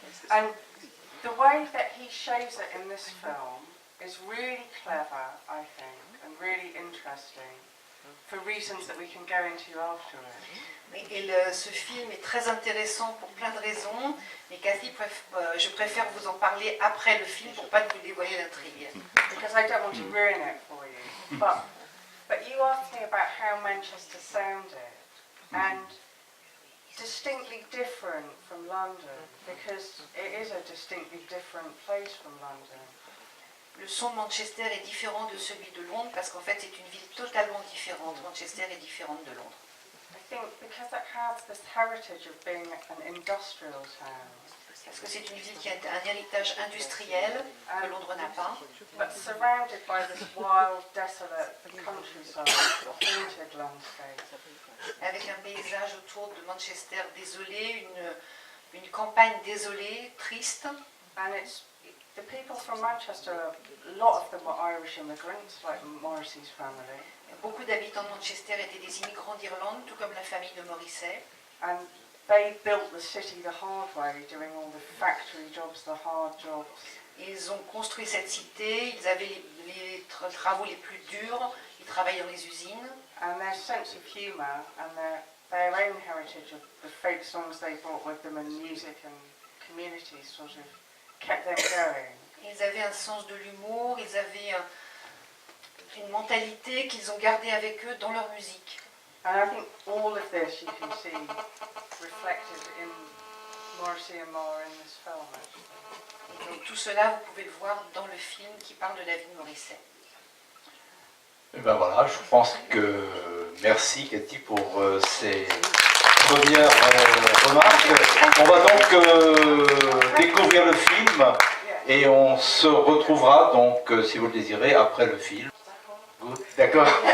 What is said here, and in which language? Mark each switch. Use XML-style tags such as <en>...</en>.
<en>And the way that he shows it in this film is really clever, I think, and really interesting, for reasons that we can go into afterwards.</en> <fr>Ce film est très intéressant pour plein de raisons, mais Cathy, je préfère vous en parler après le film pour pas vous dévoiler l'intrigue.</fr> <en>Because I don't want to ruin it for you. But you asked me about how Manchester sounded, and distinctly different from London, because it is a distinctly different place from London.</en> <fr>Le son de Manchester est différent de celui de Londres parce qu'en fait c'est une ville totalement différente. Manchester est différente de Londres.</fr> <en>I think because it has this heritage of being an industrial town.</en> <fr>Parce que c'est une ville qui a un héritage industriel que Londres n'a pas.</fr> <en>But surrounded by this wild, desolate countryside, haunted landscape.</en> <fr>Avec un paysage autour de Manchester désolé, une campagne désolée, triste.</fr> <en>And it's the people from Manchester, a lot of them were Irish immigrants, like Morrissey's family.</en> <fr>Beaucoup d'habitants de Manchester étaient des immigrants d'Irlande, tout comme la famille de Morrissey.</fr> <en>And they built the city the hard way, doing all the factory jobs, the hard jobs.</en> <fr>Ils ont construit cette cité, ils avaient les travaux les plus durs, ils travaillaient dans les usines.</fr> <en>And their sense of humour and their own heritage of the folk songs they brought with them and music and community sort of kept them going.</en> <fr>Ils avaient un sens de l'humour, ils avaient une mentalité qu'ils ont gardée avec eux dans leur musique.</fr> <en>And I think all of this you can see reflected in Morrissey and Moore in this film, actually.</en> <fr>Et donc tout cela, vous pouvez le voir dans le film qui parle de la vie de Morrissey. Et ben voilà, je pense que merci Cathy pour ces premières remarques. On va donc découvrir le film et on se retrouvera donc, si vous le désirez, après le film. Good. D'accord.</fr>